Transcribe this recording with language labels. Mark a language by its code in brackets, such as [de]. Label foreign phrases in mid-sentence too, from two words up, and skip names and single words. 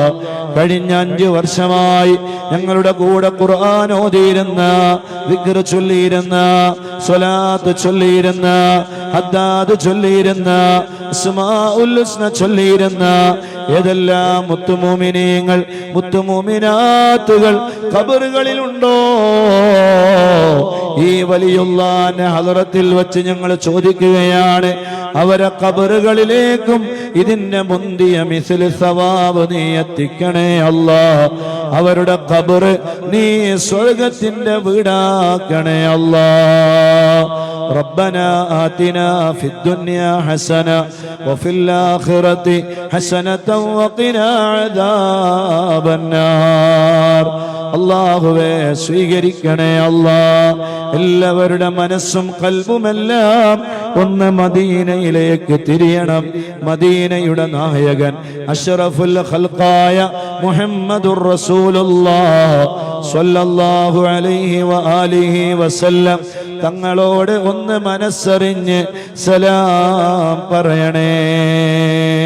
[ml] കഴിഞ്ഞ 5 വർഷമായി ഞങ്ങളുടെ കൂടെ ഖുർആൻ ഓതിയിരുന്ന, ദിക്ർ ചൊല്ലിയിരുന്ന, സ്വലാത്ത് ചൊല്ലിയിരുന്ന, ഹദ്ദാദ് ചൊല്ലിയിരുന്ന, [ar] അസ്മാഉൽ ഹുസ്ന [ml] ചൊല്ലിയിരുന്ന ഏതെല്ലാം മുത്തുമൂമിനീങ്ങൾ മുത്തുമൂമിനാത്തുകൾ ഖബറുകളിലുണ്ടോ ഈ വലിയുള്ളാന്റെ ഹളറത്തിൽ വെച്ച് ഞങ്ങൾ ചോദിക്കുകയാണ്. അവരെ ഖബറുകളിലേക്കും ഇതിന്റെ മുന്തിയ [ar] മിസ്ൽ സവാബ് [ml] നീ എത്തിക്കണേ അല്ലാഹ്. അവരുടെ ഖബർ നീ സ്വർഗത്തിന്റെ വീടാക്കണേ അല്ലാഹ്. [ar] ربنا آتنا في الدنيا حسنة وفي الآخرة حسنة وقنا عذاب النار. [ml] അല്ലാഹുവേ സ്വീകരിക്കണേ അല്ലാഹ്. എല്ലാവരുടെ മനസ്സും ഖൽബുമെല്ലാം ഒന്ന് മദീനയിലേക്ക് തിരിയണം. മദീനയുടെ നായകൻ അഷ്റഫുൽ ഖൽഖായ [ar] മുഹമ്മദുർ റസൂലുള്ളാഹ് സ്വല്ലല്ലാഹു അലൈഹി വആലിഹി വസല്ലം [ml] തങ്ങളോട് ഒന്ന് മനസ്സറിഞ്ഞ് സലാം പറയണേ.